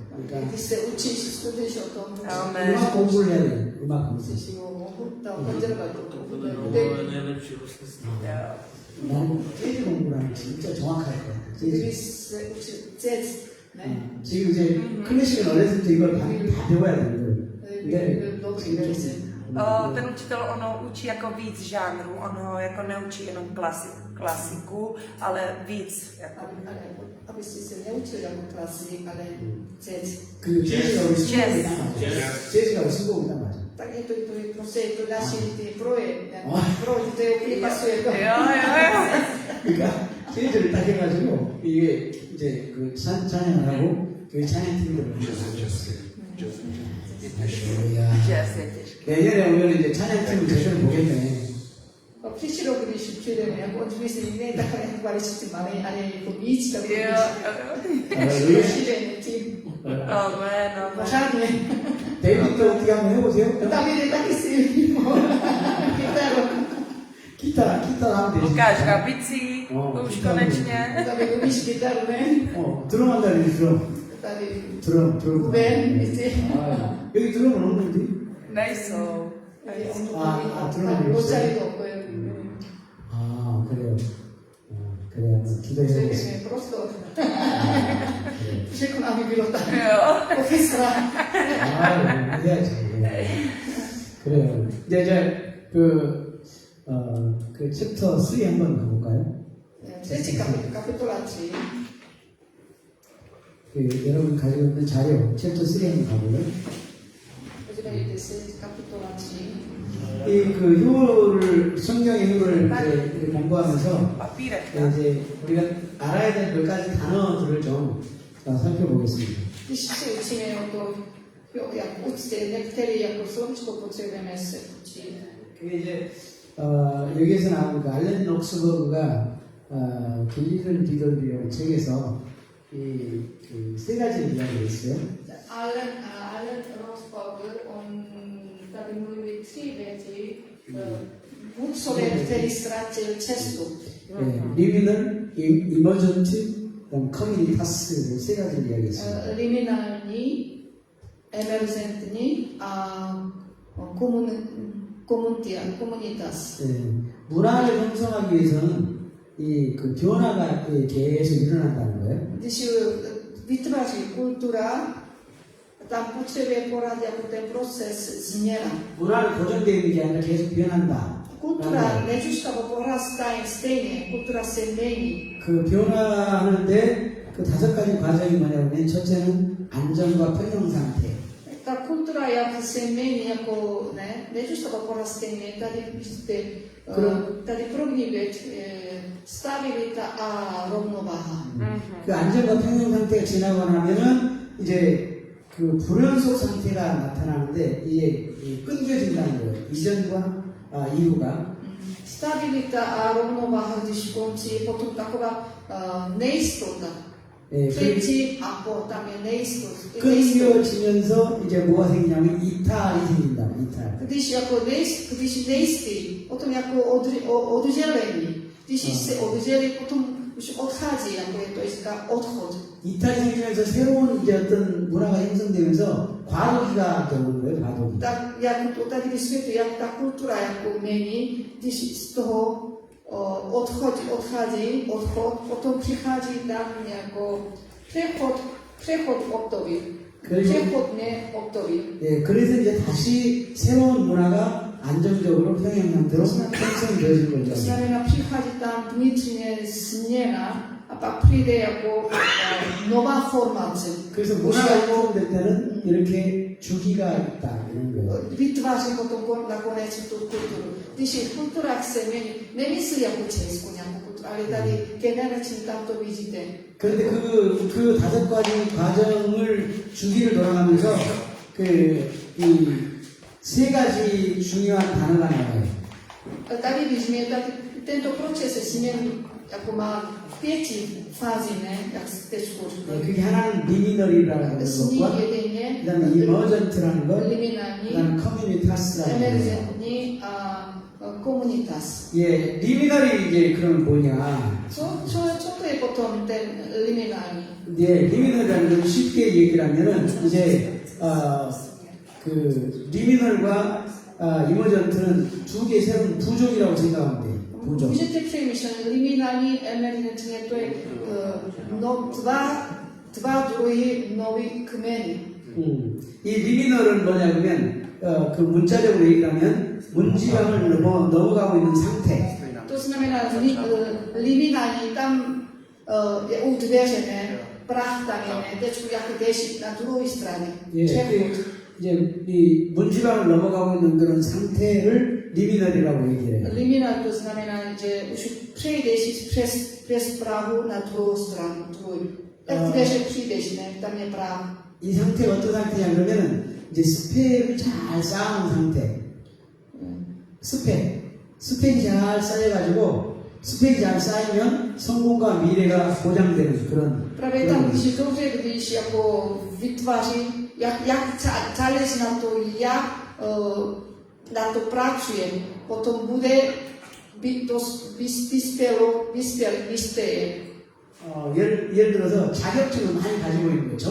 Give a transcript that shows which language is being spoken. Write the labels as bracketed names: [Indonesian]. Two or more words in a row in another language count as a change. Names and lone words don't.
[Korean] 그러니까 글쎄 우치 스튜디오 또. Amen. 음악 공부를 해야 돼요. 음악 공부. 다 건져가지고. 근데 [Slovak] najlepší hostitelství. [Czech] Jo. [Korean] 나는 재즈 공부를 하면 진짜 정확할 것 같아요. 그리스 재즈 네. 지금 이제 클래식은 어렸을 때 이걸 다 배워야 되는 거예요. 네. [Czech] dobrý verze. Ten učitel, ono učí jako víc žánrů, ono jako neučí jenom klasiku, ale víc. Jako. [Slovak] Aby ste sa neučili ako klasik, ale jazz. [Korean] 그 재즈가 우리 신곡이다. 재즈가 우리 신곡이다 맞아. [Slovak] Tak je to proste to naše proje, to je úplne pasuje to. Jo, jo, jo. [Korean] 그러니까 재즈를 딱 해가지고 이게 이제 그 찬양을 하고 그 찬양팀들을 [Czech] Jazz je těžký. [Korean] 내년에 오면 이제 찬양팀을 제대로 보겠네. [Czech] Prišlo, když přijde, jako on myslí, ne takové kvalitní malé, ale jako víc, tak Jo, je šířený tím. Amen, amen. Pořádně. [Korean] 데이비드 어떻게 한번 해보세요? [Czech] Tam je taky silný kytaru. [Korean] 기타 하면 되지. [Czech] Lukáš Gabicí, už kytaru. konečně. Tam je umíš kytaru, ne? [Korean] 드럼 한다니 드럼. [Czech] Tady [Korean] 드럼. [Czech] Ruben, víte. [Korean] 여기 드럼은 없는데? [Czech] Nejsou. [Korean] 드럼을 모짜리 있어요? 없고요. 아 그래요. 그래 한번 기도해보겠습니다. [Czech] Všechno prostor. [Korean] 그래. [Czech] Všechno, aby bylo tak. Jo. Orchestra. [Korean] 해야지. 그래요. 이제 그 챕터 3 한번 가볼까요? [Czech] Třetí kapitola 3. [Korean] 여러분 가지고 있는 자료 챕터 3 한번 가볼래요? [Czech] Podívejte se, kapitola 3. [Korean] 그 효를 성경의 효를 이렇게 공부하면서 [Czech] Papírek. [Korean] 이제 우리가 알아야 될 몇 가지 단어들을 좀 살펴보겠습니다. [Czech] Když se učíme o to, jak úctě, některé jako slovíčko potřebujeme se učit. [Korean] 그게 이제 여기에서 나온 그 알렌 록스버그가 길리든 디더비라는 책에서 세 가지를 이야기했어요. [Czech] Allen Rosberg, on tady mluví 3 věci. Vůdcové, který ztratil cestu. [Korean] 리미널, 이머전트, 그다음 커뮤니타스 세 가지를 이야기했어요. [Czech] Liminální, emergentní a komunitas. [Korean] 문화를 형성하기 위해서는 그 변화가 계속 일어난다는 거예요. [Czech] Když vytváří kultura, tam potřebuje poradit jako ten proces změna. [Korean] 문화는 고정되어 있는 게 아니라 계속 변한다. [Czech] Kultura nezůstává porastá stejně, kultura se mění. [Korean] 그 변화하는데 그 5가지 과정이 뭐냐면 첫째는 안정과 평형 상태. [Czech] Ta kultura, jak se mění, jako nezůstává porastá stejně. Tady první věc je stabilita a rovnováha. [Korean] 그 안정과 평형 상태가 지나고 나면은 이제 그 불연속 상태가 나타나는데 이게 끊겨진다는 거예요. 이전과 이후가. [Czech] Stabilita a rovnováha, když končí, potom taková nejistota. předtím a po, tam je nejistota. [Korean] 끊겨지면서 이제 뭐가 생기냐면 이탈이 생긴다. 이탈. [Czech] Když nejistý, potom jako oddělení. Když se oddělí, potom už odchází, jako je to říká odchod. [Korean] 이탈이 생기면서 새로운 이제 어떤 문화가 형성되면서 과도기가 되는 거예요. 과도기. [Czech] Tak jak to tady vysvětlí, jak ta kultura jako mění, když z toho odchází, potom přichází tam jako přechod období. přechodné období. [Korean] 예, 그래서 이제 다시 새로운 문화가 안정적으로 평형 상태로 형성되어질 [Czech] To [Korean] 거죠. [Czech] znamená, přichází tam vnitřně změna a pak přijde jako nová formace. [Korean] 그래서 문화가 형성될 때는 이렇게 주기가 있다 이런 거예요. [Czech] Vytváří potom nakonec tu kulturu. Když je kultura se mění, nemyslí jako Česku nějakou kulturu, ale tady generační tam to vidíte. [Korean] 그런데 그 5가지 과정을 주기를 돌아가면서 이 세 가지 중요한 단어가 나와요. [Czech] Tady vidíme, tento proces změny jako má 5 fází, ne? Jak jste zkušili. [Korean] 그게 하나는 리미널이라는 [Czech] Sní [Korean] 것과 [Czech] jedyně, [Korean] 그다음에 이머전트라는 것, [Czech] liminální, [Korean] 그다음에 커뮤니타스라는 것. [Czech] emergentní a komunitas. [Korean] 예, 리미널이 이제 그럼 뭐냐? [Czech] Co to je potom ten liminální? [Korean] 예, 리미널이라는 건 쉽게 얘기를 하면은 이제 그 리미널과 이머전트는 두 개의 새로운 부족이라고 생각하면 돼요. 구조. [Czech] Můžete přemýšlet, liminální emergentně to je dva druhy nových kmenů. [Korean] 이 리미널은 뭐냐면 그 문자적으로 얘기하면 문지방을 넘어가고 있는 상태. [Czech] To znamená, liminální tam je udvěřené, prach tam je, ne, teď jako jdeš na druhé straně. [Korean] 예, 이제 이 문지방을 넘어가고 있는 그런 상태를 리미널이라고 얘기해요. [Czech] Liminal to znamená, že už přejdeš přes Prahu na druhou stranu. Jak dveře přijdeš, ne, tam je Praha. [Korean] 이 상태가 어떤 상태냐 그러면은 이제 스펙을 잘 쌓은 상태. 스펙이 잘 쌓여가지고 스펙이 잘 쌓이면 성공과 미래가 보장되는 그런. [Czech] Právě tam, když je dobře, když jako vytváří, jak záleží na to, jak na to pracuje, potom bude vyspělé. [Korean] 예를 들어서 자격증을 많이 가지고 있는 거예요.